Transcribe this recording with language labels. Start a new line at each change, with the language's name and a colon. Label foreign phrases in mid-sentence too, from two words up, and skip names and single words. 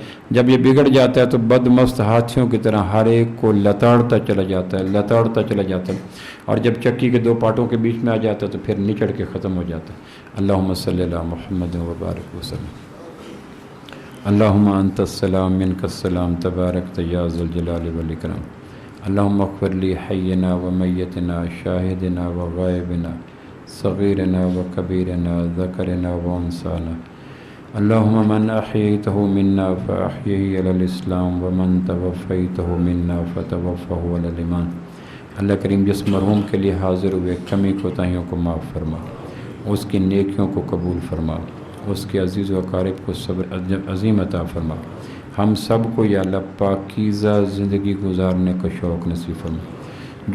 Urdu: جب یہ بگڑ جاتا ہے تو بدمست ہاتھیوں کی طرح ہر ایک کو لتاڑتا چلا جاتا ہے، اور جب چکی کے دو پارٹوں کے بیچ میں آ جاتا ہے تو پھر نچڑ کے ختم ہو جاتا ہے۔
Arabic: اللہم صلی اللہ محمد وبارک وسلم۔ اللہم انت السلام منک السلام تبارک یا ذی الجلال والاکرام۔ اللہم اغفر لی حینا و میتنا، شاہدنا و غائبنا، صغیرنا و کبیرنا، ذکرنا و انسانا۔ اللہم من احییتہ منا فاحیہ علی الاسلام ومن توفیتہ منا فتوفہ علی الایمان۔
Urdu: اللہ کریم جس مرحوم کے لیے حاضر ہوئے کمی کوتاہیوں کو معاف فرما، اس کی نیکیوں کو قبول فرما، اس کے عزیز و اقارب کو صبر عظیم عطا فرما۔ ہم سب کو یا اللہ پاکیزہ زندگی گزارنے کا شوق نصیب فرما۔